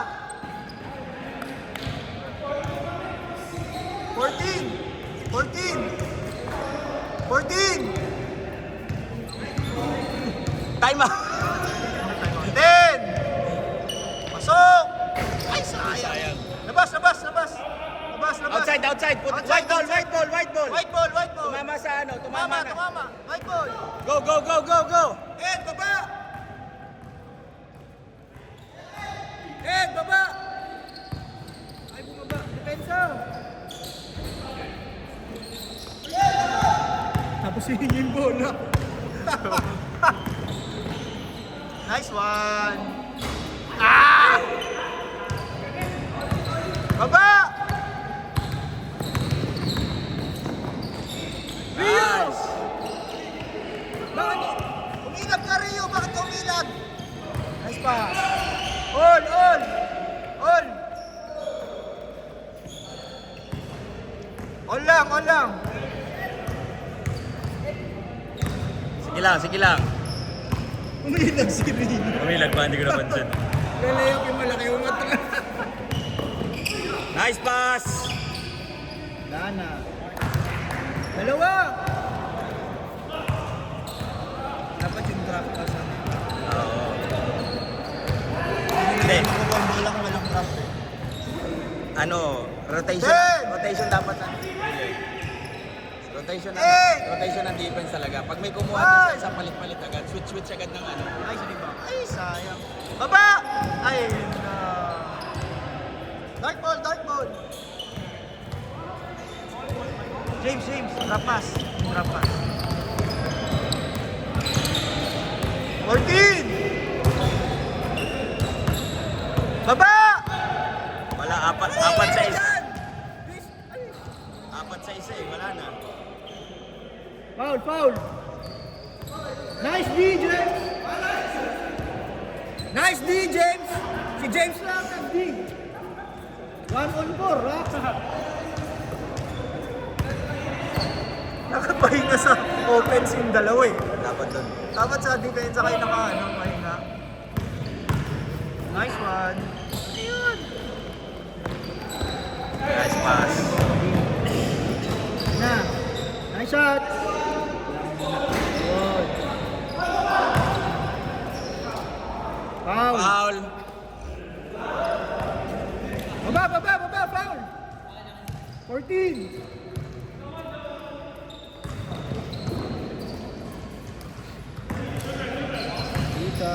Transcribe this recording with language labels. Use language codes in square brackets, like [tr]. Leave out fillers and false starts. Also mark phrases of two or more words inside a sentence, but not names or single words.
[en] 14! 14! 14! Time out. [tl] 10! Pasok! Ay, sayang! Labas, labas, labas! Labas, labas! [en] Outside, outside. Put Outside, white ball, outside. white ball, white ball. White ball, white ball! [tl] Tumama sa ano, Tumama, tumama na. tumama! [en] White ball! Go, go, go, go, go. [tl] Ed, baba! Ed, baba! Ay, bumaba. Depensa! Tapos yun yung bola. [en] Nice one! [tl] Ah! Baba! Rio! Nice. Bakit? Umilap ka, Rio! Bakit ka umilap? [en] Nice pass. All, all! All! [tl] All lang, all lang. Sige lang, sige lang. Umilap si Rio. Umilag ba? Hindi ko napansin. Lalayok yung malaki umatras. [en] Nice pass. [tl] Lana. Dalawa! Dapat yung [en] drop pass. [tl] Oo. Hindi. Makukuha ang bola kung walang drop eh. Ano, rotation. Ten! Rotation dapat na. Rotation ng, Eight! rotation ng defense talaga. Pag may kumuha Five! doon sa isang palit-palit agad, switch agad ng ano. Ay, sige ba? Ay, sayang. Baba! Ay, na. [en] Dark ball, dark ball. James, James, drop pass. Drop pass. 14! [tl] Baba! Wala, apat sa isa. Apat sa isa eh, wala na. [en] Foul, foul. Nice D, James. Nice D, James. [tl] Si James lang ang D. [en] 1 on 4, ha? [tl] Nakapahinga sa offense yung dalawa eh. Dapat doon. Dapat sa defense kayo pahinga. [en] Nice one. Ayun. Nice pass. Na. Nice shot. Good. Foul. Foul. [tl] Baba, foul. 14. Dita.